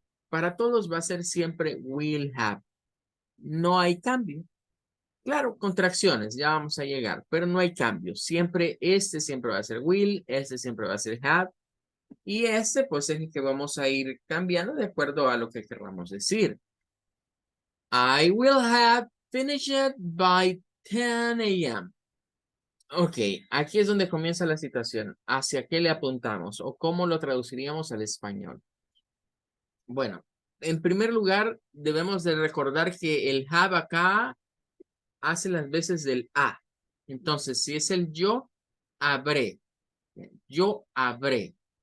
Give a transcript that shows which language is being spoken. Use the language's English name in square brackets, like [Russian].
[Spanish] Para todos va a ser siempre will have. No hay cambio. Claro, contracciones, ya vamos a llegar, pero no hay cambio. Siempre va a ser will, este siempre va a ser have, y este pues es el que vamos a ir cambiando de acuerdo a lo que queramos decir. [English] I will have finished it by 10 a.m. [Spanish] Ok, aquí es donde comienza la situación. ¿Hacia qué le apuntamos o cómo lo traduciríamos al español? Bueno, en primer lugar, debemos de recordar que el have acá hace las veces del a. Entonces, si es el yo, habré. Yo habré.